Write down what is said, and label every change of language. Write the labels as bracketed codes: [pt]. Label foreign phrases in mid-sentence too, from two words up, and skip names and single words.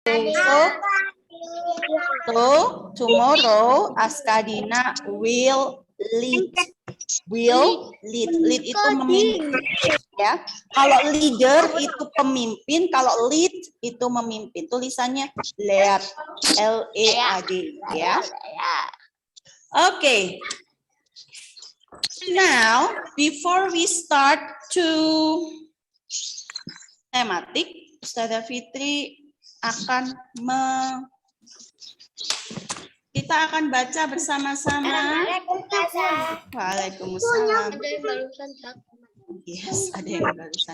[en] So tomorrow Askadina will lead. [id] Lead itu memimpin, ya. Kalau leader itu pemimpin, kalau lead itu memimpin. Tulisannya lead, L-E-A-D, ya. [en] Okay. Now, before we start to [id] tematik, Ustazah Fitri akan kita akan baca bersama-sama. Waalaikumsalam. Yes, ada yang barusan.